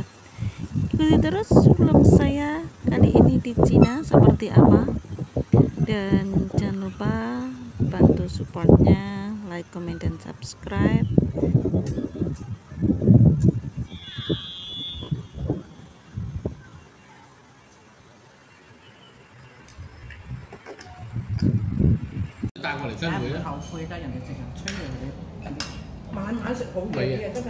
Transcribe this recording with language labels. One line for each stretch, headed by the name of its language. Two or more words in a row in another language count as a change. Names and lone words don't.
Indonesian: Ikuti terus vlog saya kali ini di Cina seperti apa. Dan jangan lupa bantu supportnya,
English: like, comment,
Indonesian: dan subscribe.
Cantonese: 帶過嚟真會咧，後悔得人哋成日催人哋晚晚食好嘢嘅，真係